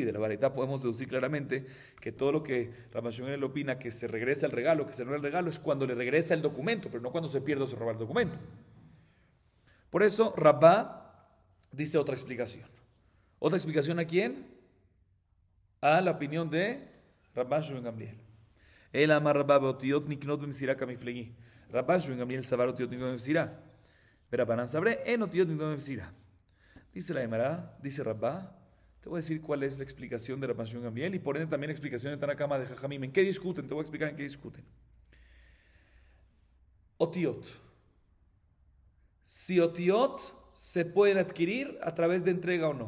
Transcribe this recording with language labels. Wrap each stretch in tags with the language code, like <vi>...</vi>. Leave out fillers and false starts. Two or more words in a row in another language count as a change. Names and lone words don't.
<es>De la Baraitá podemos deducir claramente que todo lo que Rabban Shimon opina que se regresa el regalo, que se anula el regalo, es cuando le regresa el documento, pero no cuando se pierde o se roba el documento. Por eso Rabá dice otra explicación. ¿Otra explicación a quién? A la opinión de Rabban Shimon Gamliel.</es> <arc>אלא אמר רבא באותיות נקנות במסירה קמיפלגי. רבן שמעון גמליאל סבר אותיות נקנות במסירה. רבנן סברי אין אותיות נקנות במסירה.</arc> <es>Dice la Gemara, dice Rabá, te voy a decir cuál es la explicación de Rabban Shimon Gamliel y por ende también la explicación de Tanakama de Jajamim. ¿En qué discuten? Te voy a explicar en qué discuten. Otiot. Si otiot se pueden adquirir a través de entrega o no.</es>